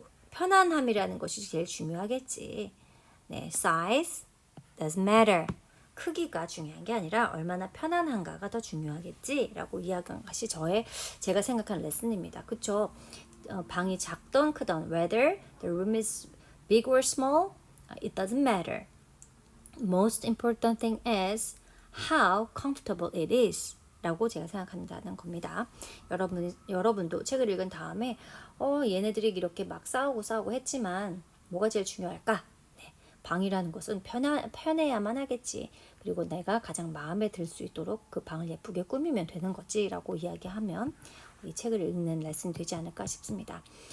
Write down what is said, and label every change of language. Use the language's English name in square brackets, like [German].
[Korean] 편안함이라는 것이 제일 중요하겠지. [English] 네, size doesn't matter. [Korean] 크기가 중요한 게 아니라 얼마나 편안한가가 더 중요하겠지라고 이야기한 것이 제가 생각한 레슨입니다. 그쵸? 방이 작던 크던 [English] whether the room is big or small, it doesn't matter. Most important thing is how comfortable it is. [Korean] 라고 제가 생각한다는 겁니다. 여러분도 책을 읽은 다음에 얘네들이 이렇게 막 싸우고 했지만 뭐가 제일 중요할까? 네, 방이라는 것은 편해야만 하겠지. 그리고 내가 가장 마음에 들 수 있도록 그 방을 예쁘게 꾸미면 되는 거지 라고 이야기하면 이 책을 읽는 레슨이 되지 않을까 싶습니다.